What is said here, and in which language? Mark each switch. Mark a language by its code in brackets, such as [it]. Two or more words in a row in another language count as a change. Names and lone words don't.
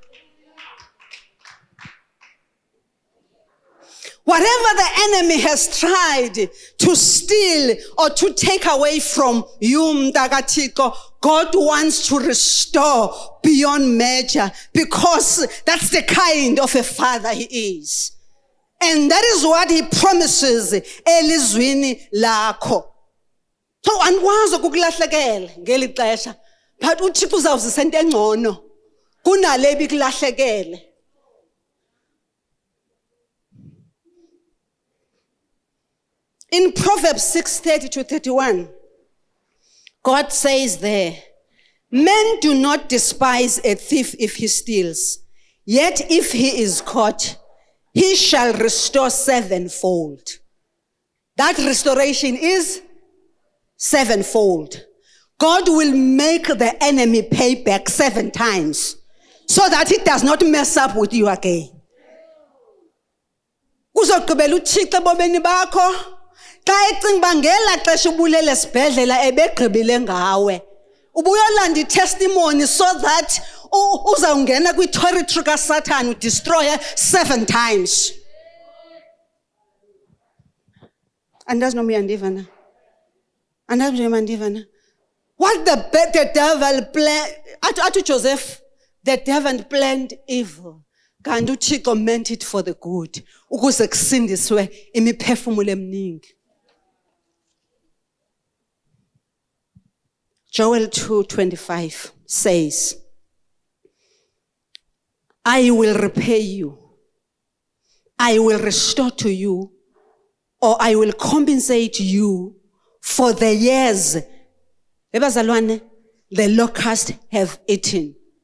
[en] Whatever the enemy has tried to steal or to take away from you, Mtakatiko, God wants to restore beyond measure because that's the kind of a father He is. And that is what He promises [xh] elizwini lakho. So andikwazi ukulahlekela ngeli xesha, but uThixo uzawuzisa into engcono kunale bikulahlekele. [en] In Proverbs 6:30-31, God says there, men do not despise a thief if he steals, yet if he is caught, he shall restore sevenfold. That restoration is sevenfold. God will make the enemy pay back 7 times so that it does not mess up with you again. [xh] Kuzogqibela uThixo ebomini bakho. Xa ecinga bangela xesha ubulele sibhedlela ebegqibile ngawe. Ubuyolanda i-testimony [en] so that [xh] uzawungena kwi-territory kaSatan udestroye [en] 7 times. [xh] Andazi noma uyandivana. Andazi noma uyandivana. [en] What the devil planned, athi Joseph, the devil planned evil. [xh] Kanti uThixo [en] meant it for the good. [xh] Ukuze kusindiswe imiphefumulo eminingi. [en] Joel 2:25 says, I will repay you. I will restore to you, or I will compensate you for the years the locusts have eaten.